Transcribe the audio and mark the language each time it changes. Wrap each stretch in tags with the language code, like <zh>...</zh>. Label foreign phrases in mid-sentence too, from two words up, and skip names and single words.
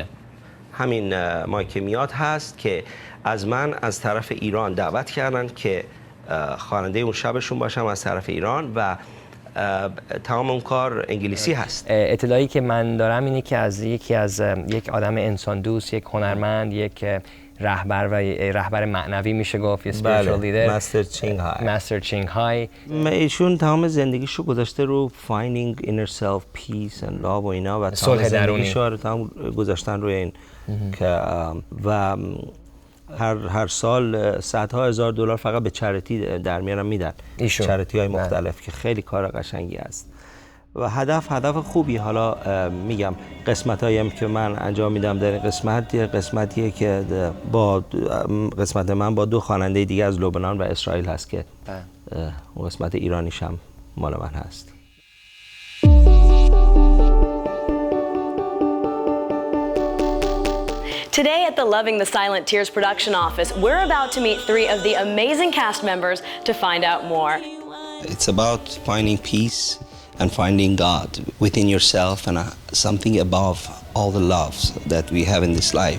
<fa>همین مایکمیات هست که از من از طرف ایران دعوت کردن که خواننده اون شبشون باشم از طرف ایران و تمام اون کار انگلیسی هست. اطلاعی که من دارم اینه که از یک آدم انسان دوست، یک هنرمند، یک رهبر معنوی میشه گفت، یه</fa> <en>spiritual leader،</en> <fa>مستر چینگ های. ایشون تمام زندگیشو گذاشته رو</fa> <en>finding inner self, peace and love</en> <fa>و اینا و صلح درونی تمام گذاشتن روی این که و هر سال صدها هزار دلار فقط به چریتی در میارن میدن، چریتی های مختلف که خیلی کار قشنگی است و هدف خوبی. حالا میگم قسمتایی هم که من انجام میدم در قسمتیه که با قسمت من با دو خواننده دیگه از لبنان و اسرائیل هست که اون قسمت ایرانیش هم مال من هست.</fa> <en>Today at the Loving the Silent Tears production office, we're about to meet three of the amazing cast members to find out more. It's about finding peace and finding God within yourself and something above all the loves that we have in this life.</en>